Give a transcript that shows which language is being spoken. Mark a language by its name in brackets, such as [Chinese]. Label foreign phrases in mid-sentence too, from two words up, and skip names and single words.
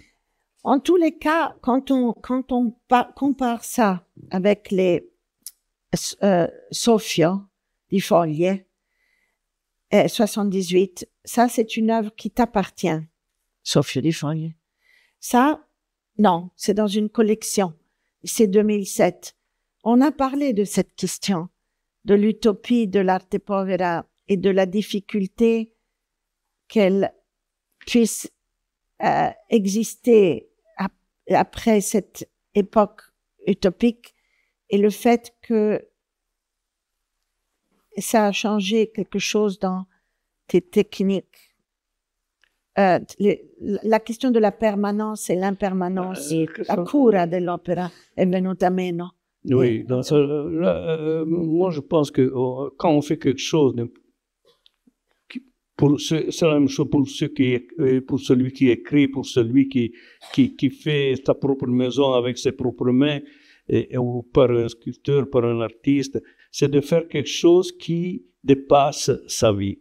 [French] En tous les cas, quand on compare ça avec les Sophia di Foglie 78, ça c'est une œuvre qui t'appartient, Sophia di Foglie. Ça, non, c'est dans une collection. C'est 2007. On a parlé de cette question, de l'utopie de l'arte povera et de la difficulté qu'elle puisse exister après cette époque utopique et le fait que ça a changé quelque chose dans tes techniques. La question de la permanence et l'impermanence, [Italian] la cura dell'opera [French] est [Italian] venuta meno. [French] Oui, moi je pense que quand on fait quelque chose, c'est la même chose pour celui qui écrit, pour celui qui fait sa propre maison avec ses propres mains, ou par un sculpteur, par un artiste, c'est de faire quelque chose qui dépasse sa vie.